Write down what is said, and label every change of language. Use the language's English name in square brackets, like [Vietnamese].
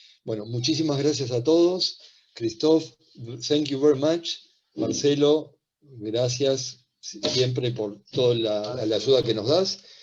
[Spanish] Bueno, muchísimas gracias a todos. [English] Christophe, thank you very much. [Spanish] Marcelo, gracias siempre por toda la ayuda que nos das.